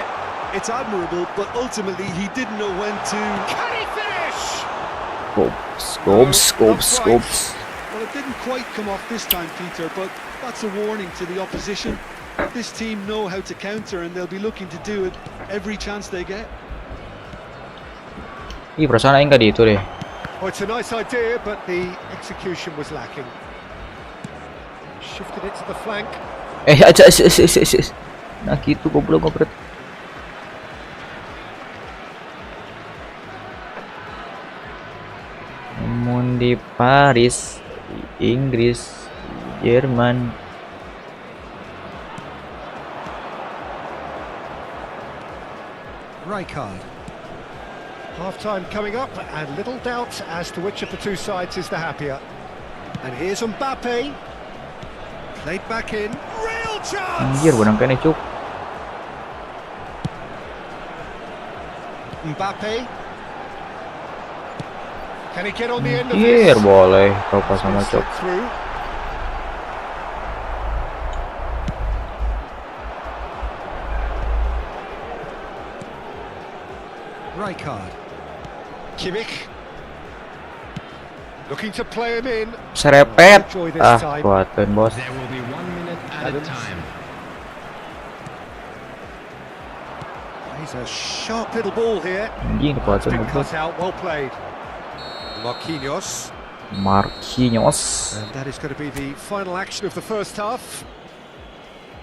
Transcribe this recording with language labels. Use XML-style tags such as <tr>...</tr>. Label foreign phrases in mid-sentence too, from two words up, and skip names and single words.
<en>It's admirable, but ultimately he didn't know when to... Can he finish? Scopes. Well, it didn't quite come off this time, Peter, but that's a warning to the opposition. This team know how to counter and they'll be looking to do it every chance they get.</en> <su>Ih, perasaan aing tadi itu deh.</su> <en>Well, it's a nice idea, but the execution was lacking. Shifted it to the flank.</en> <id>Aja. Nah gitu goblok ngopret. Namun di Paris, di Inggris, di Jerman.</id> <en>Rijkaard. Half-time coming up, and little doubt as to which of the two sides is the happier. And here's Mbappe. Played back in. Real chance!</en> <id>Anjir, benang kene cuk.</id> <en>Mbappe. Can he get on the end of</en> <id>Anjir,</id> <en>this?</en> <id>boleh Copa sama cuk.</id> <en>Slip through. Rijkaard. Kimmich. Looking to play him in.</en> <id>Serepet.</id> <en>Enjoy this Ah, time.</en> <id>kuatin bos.</id> <en>There will be 1 minute added time. He's a sharp little ball here.</en> <id>Anjing</id> <en>It's</en> <id>kuatin</id> <en>been</en> <id>bos.</id> <en>cut out, well played. Marquinhos. Marquinhos. And that is going to be the final action of the first half.</en>